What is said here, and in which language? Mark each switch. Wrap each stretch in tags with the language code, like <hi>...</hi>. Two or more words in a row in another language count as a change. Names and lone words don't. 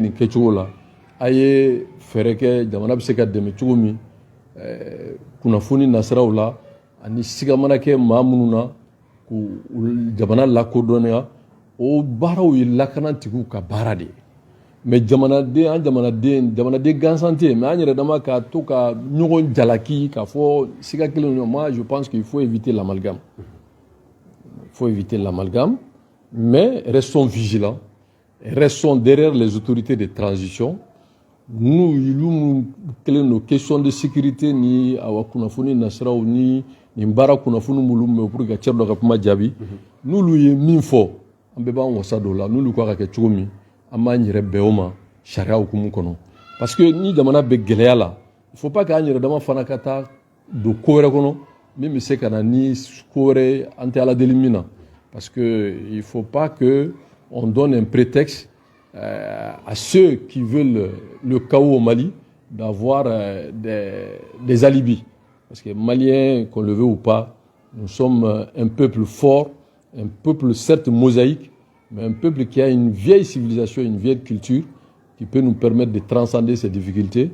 <bm>nin kɛcogo la a ye fɛɛrɛ kɛ jamana bɛ se ka dɛmɛ cogo min kunnafoni nasiraw la ani siga mana kɛ maa minnu na k'u jamana lakodɔnniya o baaraw ye lakanatigiw ka baara de ye mais jamanaden gansan tɛ yen mais an yɛrɛ dama ka to ka ɲɔgɔn jalaki k'a fɔ siga kelen ɲɔgɔn</bm> <fr>moi je pense qu'il faut éviter l'amalgame mais restons vigilants restons derrière les autorités de transition nous kelen nos questions de sécurité</fr> <bm>ni awa kunnafoni nasiraw ni nin baara kunnafoni minnu mɛ</bm> <fr>pour que ka</fr> <bm>cɛ dɔ ka kuma jaabi n'olu ye min fɔ an bɛɛ b'an wasa don o la n'olu ka kɛ cogo min an b'an yɛrɛ bɛn o ma sariya hukumu kɔnɔ</bm> <fr>parce que</fr> <bm>ni jamana bɛ gɛlɛya la</bm> <fr>il faut pas</fr> <bm>k'an yɛrɛ dama fana ka taa don ko wɛrɛ kɔnɔ min bɛ se ka na ni ko wɛrɛ an tɛ ala deli min na</bm> <fr>parce que il faut pas que on donne un prétexte à ceux qui veulent le chaos au Mali d'avoir des alibis. Parce que Maliens, qu'on le veut ou pas, nous sommes un peuple fort, un peuple certes mosaïque, mais un peuple qui a une vieille civilisation, une vieille culture qui peut nous permettre de transcender ces difficultés.</fr>